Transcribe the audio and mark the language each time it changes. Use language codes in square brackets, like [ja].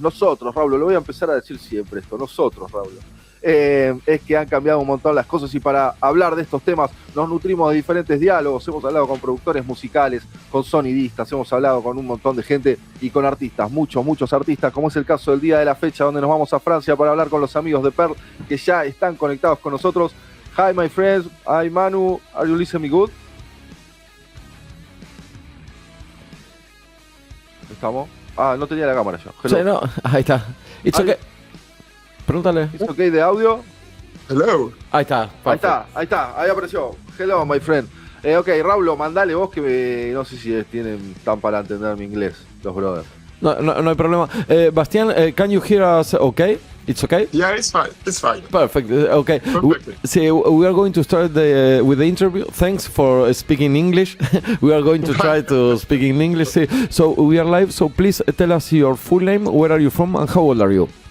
[es] Nosotros, Raúl, lo voy a empezar a decir siempre esto, nosotros, Raúl. Es que han cambiado un montón las cosas y para hablar de estos temas nos nutrimos de diferentes diálogos. Hemos hablado con productores musicales, con sonidistas, hemos hablado con un montón de gente y con artistas, muchos artistas, como es el caso del día de la fecha, donde nos vamos a Francia para hablar con los amigos de PÖRL que ya están conectados con nosotros. [en] Hi my friends, hi Manu, are you listening me good? [es] ¿Estamos? Ah, no tenía la cámara yo. Sí, no, ahí está. [en] It's okay. [es] Pregúntale. ¿Es ok de audio? [en] Hello. [es] Ahí está. Ahí apareció. [en] Hello, my friend. [es] Ok, Raúl, mandale vos que no sé si tienen tan para entender mi inglés, los brothers. No hay problema. [en] Bastián, can you hear us okay? It's okay? Yeah, it's fine. It's fine. Perfect. Okay. We are going to start with the interview. Thanks for speaking English. We are going to try to speak in English. So we are live. So please tell us your full name, where are you from, and how old are you?